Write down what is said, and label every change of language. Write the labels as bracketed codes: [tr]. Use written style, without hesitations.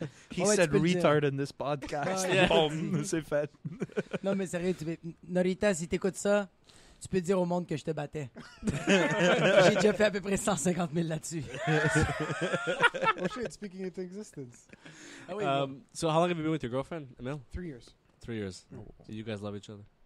[en] He said retard in this podcast. [fr] Boom, c'est fait. Non, mais sérieux, Norita, si t'écoutes ça, tu peux dire au monde que je te battais. J'ai déjà fait à peu près 150 000 là-dessus. [en] Oh shit, speaking into existence. So how long have you been with your girlfriend, Emile? 3 years. 3 years. You guys love each other?